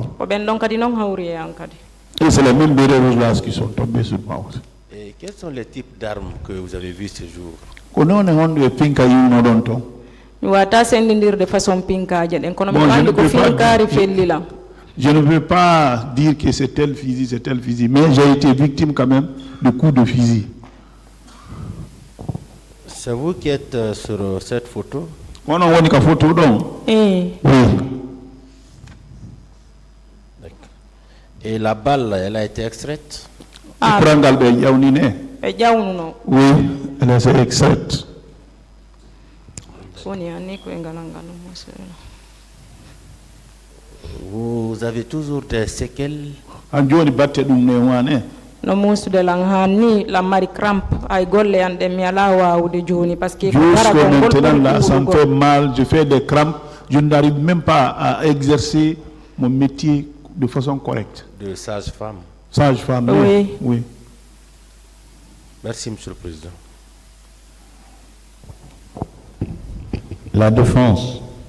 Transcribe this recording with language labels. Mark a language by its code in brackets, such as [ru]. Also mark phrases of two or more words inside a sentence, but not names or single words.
[ff] ko ɓen ɗon kadi noon hawri e an kadi. [fr] Et c'est les mêmes bérets rouges là qui sont tombés sur moi aussi. Et quels sont les types d'armes que vous avez vus ce jour? [ff] Kono on est pinka yino don to. mi wata sendidirde façon pinkaje ɗen kono mi [fr] Bon, je ne [ff] andi ko [fr] peux pas [ff] finkari [fr] dire- [ff] fellilam. [fr] Je ne veux pas dire que c'est tel fusil, mais j'ai été victime quand même de coups de fusil. C'est vous qui êtes sur cette photo? On a une photo donc. Eh, Oui. Et la balle, elle a été extraite? Ah. [ff] Prangal be yawnine. ɓe ƴawnuno [fr] Oui, elle est extraite. [ff] woni anni koye ngalal ngal monsieur. [fr] Vous avez toujours des séquelles? [ff] An joni batte dum ne wane. no muusude lan hanni lan mari crampe ay golle an ɗen mi ala wawude joni par ce que ko [fr] Jusque [ff] gara kon [fr] maintenant là, ça me [ff] gol [fr] fait mal, je fais des crampes, je n'arrive même pas à exercer mon métier de façon correcte. De sage-femme. Sage-femme, Oui. oui. Merci, Monsieur le Président. La défense.